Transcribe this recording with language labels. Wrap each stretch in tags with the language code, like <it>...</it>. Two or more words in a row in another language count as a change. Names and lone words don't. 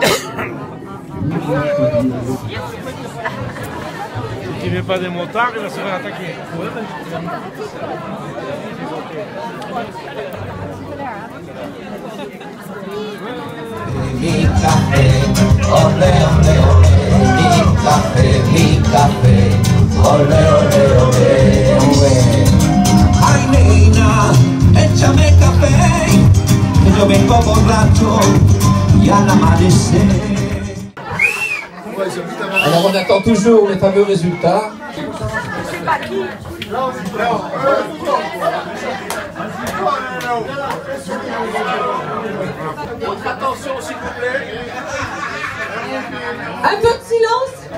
<fr>Si tu ne mets pas des motards, il va se faire attaquer.</fr> <es>Mi café, ole ole ole, mi café, ole ole ole, ole. Ay nena, échame café, que yo vengo borracho y al amanecer.</es> <fr>Alors on attend toujours les fameux résultats. Votre attention s'il vous plaît. Un peu de silence.</fr>